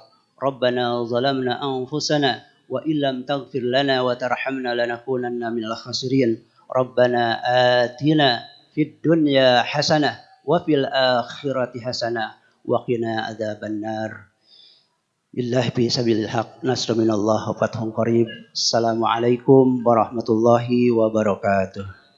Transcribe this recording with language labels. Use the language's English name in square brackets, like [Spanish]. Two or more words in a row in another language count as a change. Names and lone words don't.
[Arabic] ربنا ظلمنا أنفسنا وإن لم تغفر لنا وترحمنا لنكونن من الخاسرين. ربنا آتنا في الدنيا حسنة وفي الآخرة حسنة وقنا عذاب النار. بالله في سبيل الحق نصر من الله وفتح قريب. السلام عليكم ورحمة الله وبركاته.